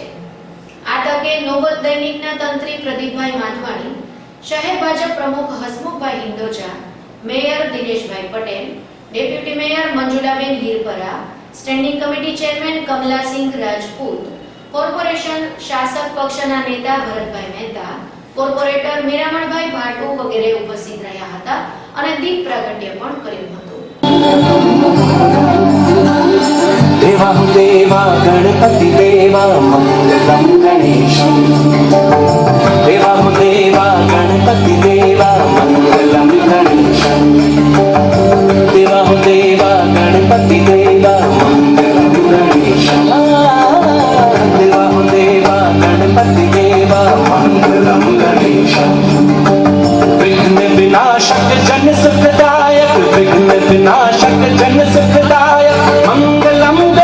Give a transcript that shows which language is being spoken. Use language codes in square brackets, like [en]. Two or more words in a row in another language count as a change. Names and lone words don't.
[gu] આ તકે નોબત દૈનિકના તંત્રી પ્રદીપભાઈ માધવાણી, શહેર ભાજપ પ્રમુખ હસમુખભાઈ હિંડોજા, મેયર દિનેશભાઈ પટેલ, ડેપ્યુટી મેયર મંજુલાબેન હીરપરા, સ્ટેન્ડિંગ કમિટી ચેરમેન કમલાસિંહ રાજપૂત, કોર્પોરેશન શાસક પક્ષના નેતા ભરતભાઈ મહેતા, કોર્પોરેટર મીરામણભાઈ ભાટુ વગેરે ઉપસ્થિત રહ્યા હતા અને દીપ પ્રાગટ્ય પણ કર્યું હતું. [hi] देवा देवा गणपति देवा मंगलम गणेशम देवा देवा गणपति देवा मंगलम गणेशम देवा देवा गणपति देवा मंगलम गणेशम देवा देवा गणपति देवा मंगलम गणेशम विघ्न विनाशक जन सुखदायक विघ्न विनाशक जन सुखदायक मंगलम